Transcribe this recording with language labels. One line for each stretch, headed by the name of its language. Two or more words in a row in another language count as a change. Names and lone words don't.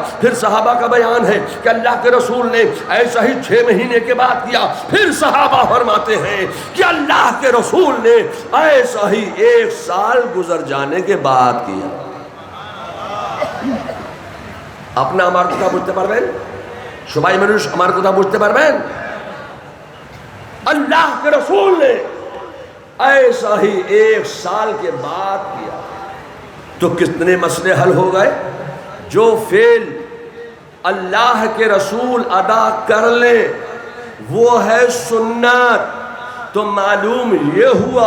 Urdu: پھر صحابہ کا بیان ہے کہ اللہ کے رسول نے ایسا ہی 6 مہینے کے بعد کیا۔ پھر صحابہ فرماتے ہیں کہ اللہ کے رسول نے ایسا ہی 1 سال گزر جانے کے بعد کیا۔
Bangla: اپنا আমার কথা বুঝতে পারবেন? সবাই মানুষ আমার কথা বুঝতে পারবেন?
Urdu: اللہ کے رسول نے ایسا ہی 1 سال کے بعد کیا۔ تو کتنے مسئلے حل ہو گئے؟ جو فعل اللہ کے رسول ادا کر لیں وہ ہے سنت، تو معلوم یہ ہوا